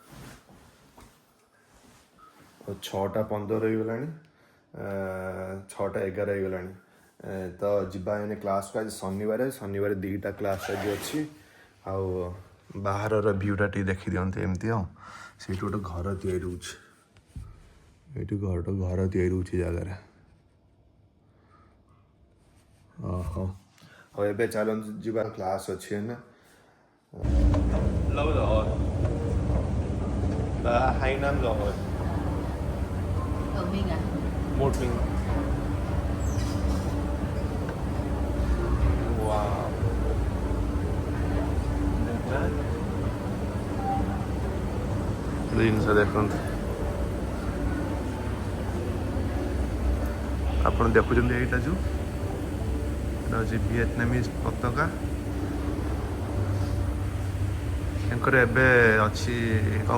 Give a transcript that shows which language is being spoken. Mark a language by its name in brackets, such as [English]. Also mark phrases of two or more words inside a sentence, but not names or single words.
[Odia] 6:15 ହେଇଗଲାଣି 6:11 ହେଇଗଲାଣି ତ ଯିବା ଏନେ କ୍ଲାସ୍କୁ ଆଜି ଶନିବାର 2ଟା କ୍ଲାସ୍ ଆଜି ଅଛି ଆଉ ବାହାରର ଭ୍ୟୁଟା ଟିକେ ଦେଖିଦିଅନ୍ତୁ ଏମିତି ଆଉ ସେଇଠି ଗୋଟେ ଘର ତିଆରି ହେଉଛି ଏଇଠି ଘର ତିଆରି ହେଉଛି ଜାଗାରେ ଓହୋ ଆଉ ଏବେ ଚାଲନ୍ତୁ ଯିବା କ୍ଲାସ୍ ଅଛି ଏନେ [Vietnamese] lâu rồi đã 2 năm rồi Ở mình à? một mình [Odia] wow ଜିନିଷ ଦେଖନ୍ତୁ ଆପଣ ଦେଖୁଛନ୍ତି ଏଇଟା ଯେଉଁ ଏଇଟା ହେଉଛି ଭିଏତନାମିଜ ପତାକା ଏଙ୍କର ଏବେ ଅଛି କ'ଣ